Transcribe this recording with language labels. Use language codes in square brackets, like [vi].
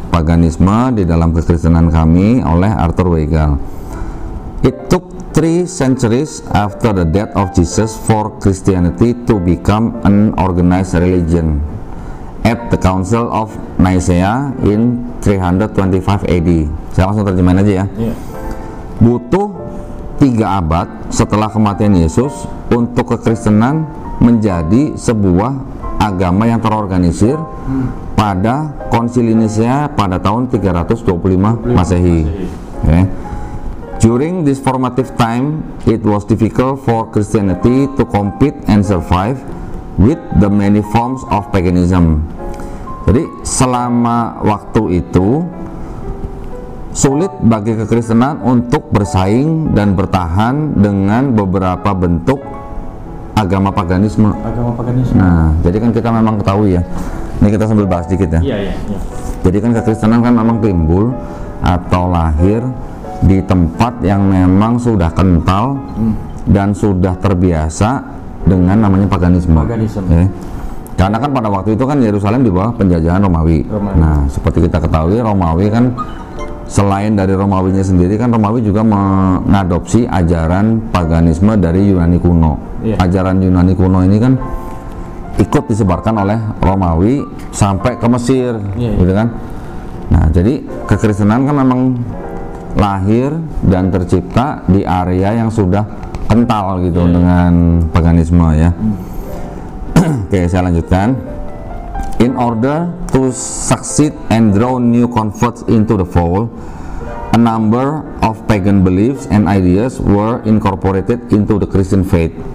[id] Paganisme di dalam kekristenan kami oleh Arthur Weigel. [en] It took 3 centuries after the death of Jesus for Christianity to become an organized religion at the Council of Nicaea in 325 AD. [id] Saya langsung terjemahin aja ya. Butuh 3 abad setelah kematian Yesus untuk kekristenan menjadi sebuah agama yang terorganisir pada Konsili Nicea pada tahun 325 Masehi. Okay. [en] During this formative time, it was difficult for Christianity to compete and survive with the many forms of paganism. [id] Jadi selama waktu itu sulit bagi kekristenan untuk bersaing dan bertahan dengan beberapa bentuk agama paganisme. Nah, jadi kan kita memang ketahui ya. Ini kita sambil bahas dikit ya. Iya. Jadi kan kekristenan kan memang timbul atau lahir di tempat yang memang sudah kental dan sudah terbiasa dengan namanya paganisme. Okay. Karena kan pada waktu itu kan Yerusalem di bawah penjajahan Romawi. Nah, seperti kita ketahui Romawi kan selain dari Romawinya sendiri kan Romawi juga mengadopsi ajaran paganisme dari Yunani kuno. Ajaran Yunani kuno ini kan ikut disebarkan oleh Romawi sampai ke Mesir, gitu kan. Nah, jadi kekristenan kan memang lahir dan tercipta di area yang sudah kental gitu dengan paganisme ya. Oke, saya lanjutkan. [en] In order to succeed and draw new converts into the fold, a number of pagan beliefs and ideas were incorporated into the Christian faith.